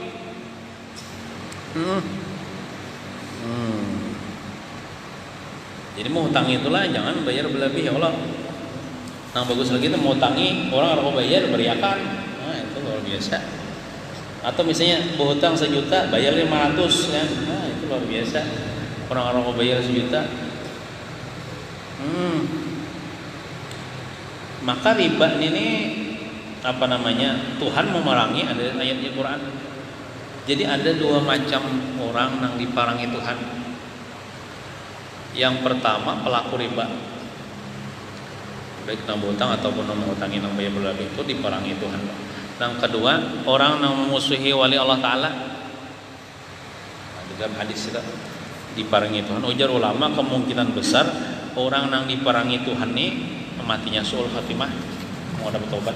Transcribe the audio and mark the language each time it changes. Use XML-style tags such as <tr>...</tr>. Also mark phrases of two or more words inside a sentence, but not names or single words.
<id>Jadi mau hutangi itulah jangan bayar berlebih ya Allah. Nah bagus lagi tuh mau hutangi orang harus bayar beriakan. Nah itu luar biasa. Atau misalnya berhutang 1 juta bayar 500 ya. Nah itu luar biasa. Orang-orang mau bayar 1 juta. Maka riba ini apa namanya? Tuhan memerangi ada ayat di Quran. Jadi ada 2 macam orang yang diparangi Tuhan. Yang pertama pelaku riba.</id> <bjn>Baik nang berhutang ataupun nang mengutangi nang bayar berlebih itu diperangi Tuhan.</bjn> <id>Yang kedua, orang yang memusuhi wali</id> <ar>Allah Ta'ala.</ar> <id>Di dalam hadis itu diparangi Tuhan. Ujar ulama kemungkinan besar orang yang diperangi Tuhan ini matinya</id> <ar>suul khatimah,</ar> <id>mau dapat tobat.</id>